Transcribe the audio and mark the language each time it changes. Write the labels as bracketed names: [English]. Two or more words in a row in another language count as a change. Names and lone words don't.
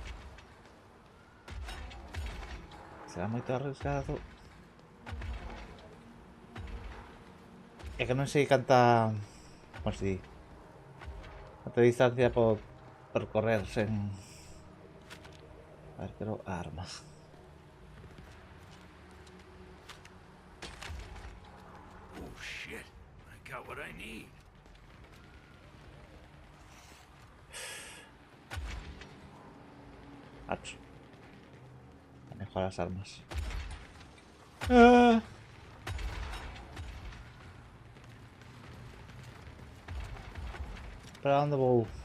[Galician] Será moito arriesgado. É que non sei canta... Como se di? Canta distancia por percorrer sen... A ver, pero arma. [English] Oh shit! I got what I need. [Galician] Hacho. [Spanish] Manejo las armas. Ah. ¿Para dónde voy?